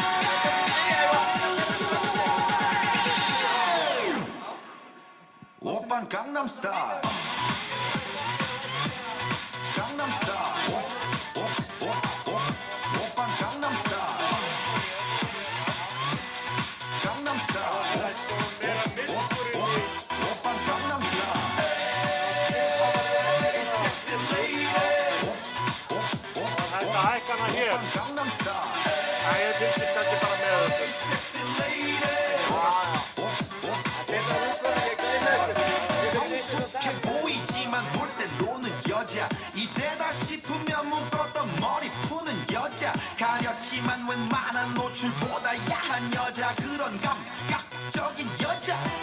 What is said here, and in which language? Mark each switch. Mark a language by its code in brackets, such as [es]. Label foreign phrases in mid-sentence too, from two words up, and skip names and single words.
[ko] 오빤 강남스타일 강남스타일 오빤 강남스타일 강남스타일 오빤 강남스타일 [en] Sexy lady [is] Þetta hækkana hér. [ko] 오빤 강남스타일 [is] Það fylgist kannski bara með þessu. [en] Sexy lady [ko] 성숙해 보이지만 놀 때 노는 여자 이때다 싶으면 묶었던 머리 푸는 여자 가렸지만 웬만한 노출보다 야한 여자 그런 감각적인 여자